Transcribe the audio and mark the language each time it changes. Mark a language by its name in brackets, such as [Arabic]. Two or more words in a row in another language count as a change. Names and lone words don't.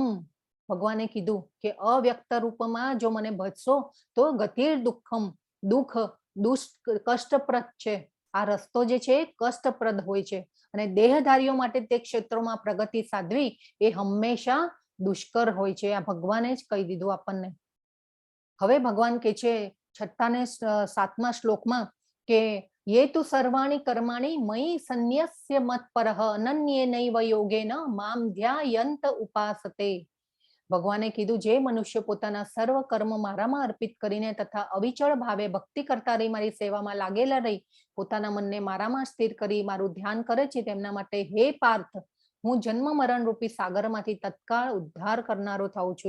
[Gujarati] ભગવાને કીધું કે અવ્યક્ત રૂપમાં જો મને ભજશો તો [Sanskrit] गतिर दुःखम, [Gujarati] દુઃખ કષ્ટપ્રદ છે. આ રસ્તો જે છે કષ્ટપ્રદ હોય છે, અને દેહધારીઓ માટે તે ક્ષેત્રોમાં પ્રગતિ સાધવી એ હંમેશા દુષ્કર હોય છે. આ ભગવાને જ કહી દીધું આપણને. હવે ભગવાન કહે છે 6થા ને 7મા શ્લોકમાં કે [Sanskrit] ये तु सर्वाणि कर्माणि मयि सन्न्यस्य मत्परः अनन्येनैव योगेन मां ध्यायन्त उपासते. [Gujarati] ભગવાને કીધું જે મનુષ્ય પોતાના સર્વ કર્મ મારામાં અર્પિત કરીને તથા અવિચળ ભાવે ભક્તિ કરતા રહી મારી સેવામાં લાગેલા રહી પોતાના મનને મારામાં સ્થિર કરી મારું ધ્યાન કરે છે, તેમના માટે હે પાર્થ, હું જન્મ મરણ રૂપી સાગરમાંથી તત્કાળ ઉદ્ધાર કરનારો થાઉં છું.